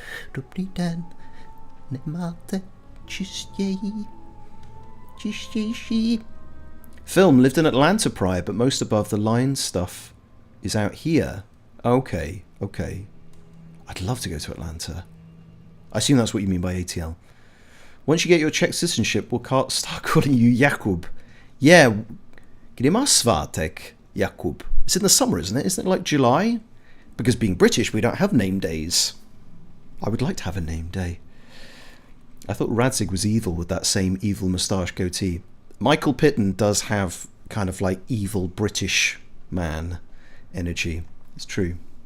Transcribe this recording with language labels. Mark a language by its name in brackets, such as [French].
[English] Film lived in Atlanta prior, but most above the line stuff is out here. Okay. I'd love to go to Atlanta. I assume that's what you mean by ATL. Once you get your Czech citizenship, we'll start calling you Jakub. [Czech] Yeah, kdy máš svátek, Jakub? [English] It's in the summer, isn't it? Isn't it like July? Because being British, we don't have name days. I would like to have a name day. I thought Radzig was evil with that same evil moustache goatee. Michael Pitton does have kind of like evil British man energy. It's true.